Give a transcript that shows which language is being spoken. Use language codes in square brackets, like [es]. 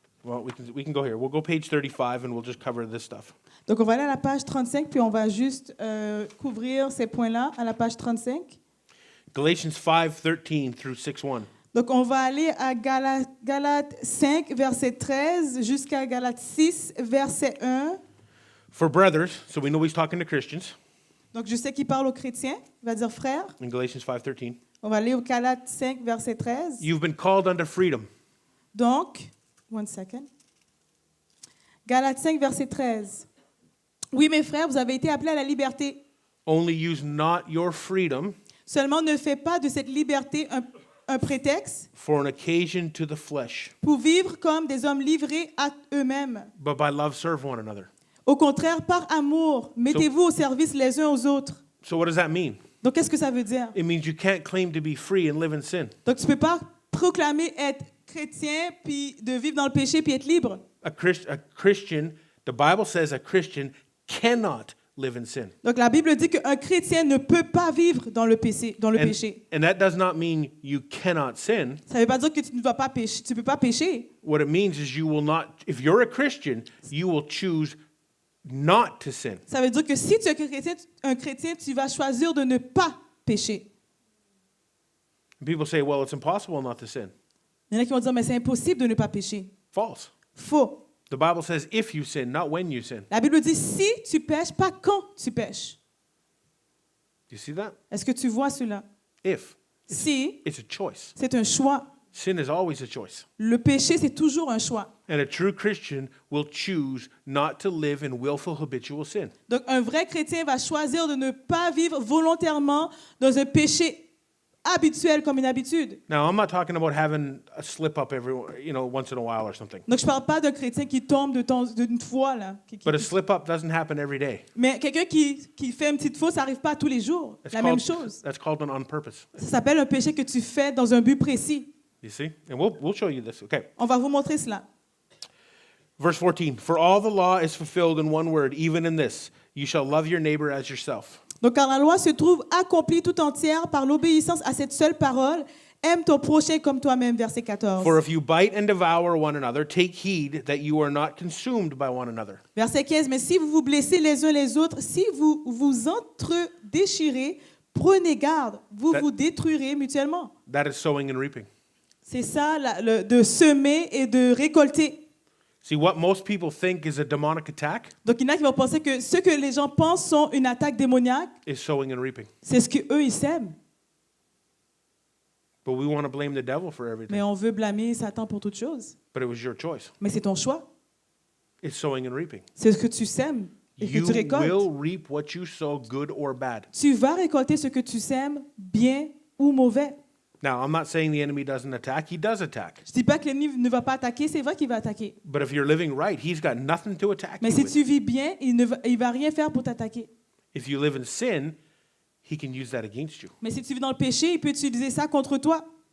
[en] Well, we can go here. We'll go page 35 and we'll just cover this stuff. [fr] Donc on va aller à la page 35, puis on va juste couvrir ces points-là à la page 35. [en] Galatians 5:13 through 6:1. [fr] Donc on va aller à Galates 5, verset 13, jusqu'à Galates 6, verset 1. [en] For brothers, so we know he's talking to Christians [fr] Donc je sais qu'il parle aux chrétiens, il va dire frère. [en] in Galatians 5:13. [fr] On va aller au Galates 5, verset 13. [en] You've been called unto freedom. [fr] Donc, [en] one second. [fr] Galates 5, verset 13. Oui, mes frères, vous avez été appelés à la liberté. [en] Only use not your freedom [fr] Seulement, ne faites pas de cette liberté un prétexte [en] for an occasion to the flesh, [fr] pour vivre comme des hommes livrés à eux-mêmes. [en] but by love serve one another. [fr] Au contraire, par amour, mettez-vous au service les uns aux autres. [en] So what does that mean? [fr] Donc, qu'est-ce que ça veut dire? [en] It means you can't claim to be free and live in sin. [fr] Donc, tu ne peux pas proclamer être chrétien, puis de vivre dans le péché, puis être libre. [en] A Christian, the Bible says a Christian cannot live in sin. [fr] Donc, la Bible dit qu'un chrétien ne peut pas vivre dans le péché. [en] And that does not mean you cannot sin. [fr] Ça ne veut pas dire que tu ne dois pas pécher. Tu peux pas pécher. [en] What it means is you will not, if you're a Christian, you will choose not to sin. [fr] Ça veut dire que si tu es un chrétien, tu vas choisir de ne pas pécher. [en] And people say, well, it's impossible not to sin. [fr] Il y en a qui vont dire, mais c'est impossible de ne pas pécher. [en] False. [fr] Faux. [en] The Bible says if you sin, not when you sin. [fr] La Bible dit, si tu pèches, pas quand tu pèches. [en] Do you see that? [fr] Est-ce que tu vois cela? [en] If. [fr] Si, [en] It's a choice. [fr] c'est un choix. [en] Sin is always a choice. [fr] Le péché, c'est toujours un choix. [en] And a true Christian will choose not to live in willful habitual sin. [fr] Donc, un vrai chrétien va choisir de ne pas vivre volontairement dans un péché habituel comme une habitude. [en] Now, I'm not talking about having a slip up once in a while or something. [fr] Donc, je ne parle pas d'un chrétien qui tombe d'une fois. Là, [en] But a slip up doesn't happen every day. [fr] Mais quelqu'un qui fait une petite faute, ça n'arrive pas tous les jours. Même chose. [en] That's called on purpose. [fr] Ça s'appelle un péché que tu fais dans un but précis. [en] You see? And we'll show you this. Okay. [fr] On va vous montrer cela. [en] Verse 14. For all the law is fulfilled in one word, even in this, you shall love your neighbor as yourself. [fr] Donc, car la loi se trouve accomplie tout entière par l'obéissance à cette seule parole, aime ton prochain comme toi-même, verset 14. [en] For if you bite and devour one another, take heed that you are not consumed by one another. [fr] Verset 15, mais si vous vous blessez les uns les autres, si vous vous entre-déchirez, prenez garde, vous vous détruirez mutuellement. [en] That is sowing and reaping. [fr] C'est ça, de semer et de récolter. [en] See, what most people think is a demonic attack [fr] Donc, il y en a qui vont penser que ce que les gens pensent sont une attaque démoniaque, [en] is sowing and reaping. [fr] c'est ce qu'eux, ils sèment. [en] But we want to blame the devil for everything. [fr] Mais on veut blâmer Satan pour toute chose. [en] But it was your choice. [fr] Mais c'est ton choix. [en] It's sowing and reaping. [fr] C'est ce que tu sèmes et que [en] You [fr] tu récoltes. [en] will reap what you sow, good or bad. [fr] Tu vas récolter ce que tu sèmes, bien ou mauvais. [en] Now, I'm not saying the enemy doesn't attack. He does attack. [fr] Je ne dis pas que l'ennemi ne va pas attaquer, c'est vrai qu'il va attaquer. [en] But if you're living right, he's got nothing to attack [fr] Mais [en] you [fr] si [en] with. [fr] tu vis bien, il ne va rien faire pour t'attaquer. [en] If you live in sin, he can use that against you. [fr] Mais si tu vis dans le péché, il peut utiliser ça contre toi.